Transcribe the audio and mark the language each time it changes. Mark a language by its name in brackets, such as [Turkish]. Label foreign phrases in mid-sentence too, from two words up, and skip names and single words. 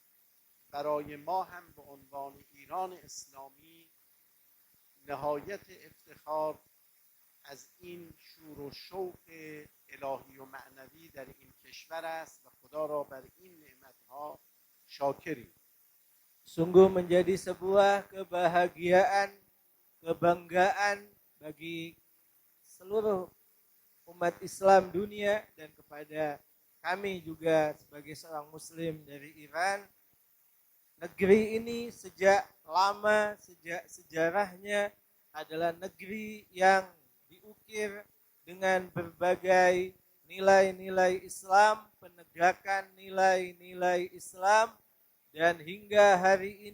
[Persian] برای ما هم به عنوان ایران اسلامی نهایت افتخار از این شور و شوق الهی و معنوی در این کشور است و خدا را بر این نعمتها شاکریم. [Indonesian] Sungguh menjadi sebuah kebahagiaan, kebanggaan bagi seluruh umat Islam dunia dan kepada kami juga sebagai seorang muslim dari Iran. Negeri ini sejak lama, sejak sejarahnya adalah negeri yang diukir dengan berbagai nilai-nilai Islam, penegakan nilai-nilai Islam, dan hingga hari